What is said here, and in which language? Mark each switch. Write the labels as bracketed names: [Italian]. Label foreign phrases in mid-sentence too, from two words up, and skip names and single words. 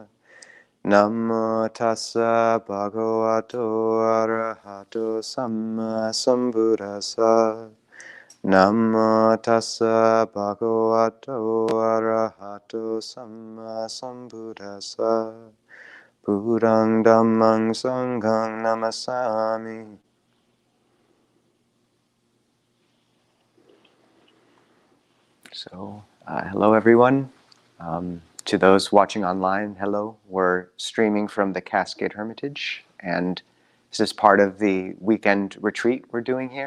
[Pali] Namo tassa bhagavato arahato samma sambuddhassa. Namo tassa bhagavato arahato samma sambuddhassa. Buddhang dhammang sanghang namasami. [English] So, hello everyone. To those watching online, hello. We're streaming from the Cascade Hermitage, and this is part of the weekend retreat we're doing here.